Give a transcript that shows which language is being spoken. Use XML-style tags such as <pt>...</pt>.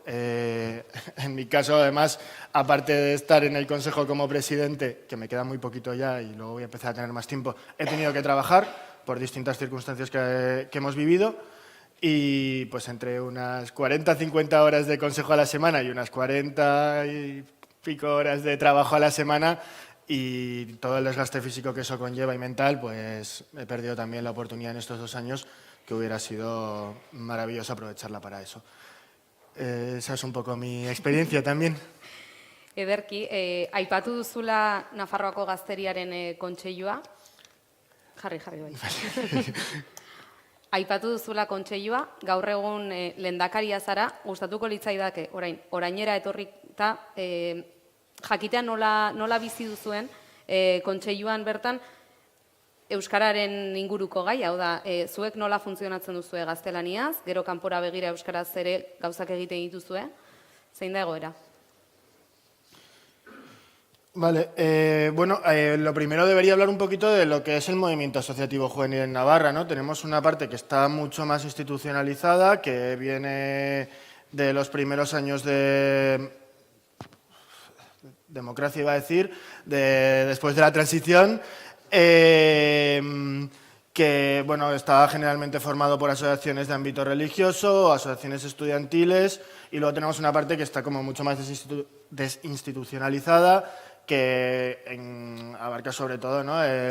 <es>En mi caso, además, aparte de estar en el Consejo como presidente, que me queda muy poquito ya y luego voy a empezar a tener más tiempo, he tenido que trabajar por distintas circunstancias que hemos vivido y pues entre unas 40-50 horas de consejo a la semana y unas 40 y pico horas de trabajo a la semana y todo el desgaste físico que eso conlleva y mental, pues he perdido también la oportunidad en estos 2 años que hubiera sido maravilloso aprovecharla para eso. Esa es un poco mi experiencia también.</es> <eu>Ederki, aipatu duzula Nafarroako Gazteriaren kontseilua. Jarri, bai. Aipatu duzula kontseilua, gaur egun lehendakaria zara, gustatuko litzaidake orainera etorrita jakitea nola bizi duzuen kontseiluan bertan euskararen inguruko gai, hau da, zuek nola funtzionatzen duzue gaztelaniaz, gero kanpora begira euskaraz ere gauzak egiten dituzue, zein da egoera?</eu> <es>Vale, bueno, lo primero debería hablar un poquito de lo que es el movimiento asociativo juvenil en Navarra, ¿no? Tenemos una parte que está mucho más institucionalizada, que viene de los primeros años de democracia, iba a decir, después de la transición, que bueno, estaba generalmente formado por asociaciones de ámbito religioso, asociaciones estudiantiles, y luego tenemos una parte que está como mucho más desinstitucionalizada, que abarca sobre todo, ¿no?</es>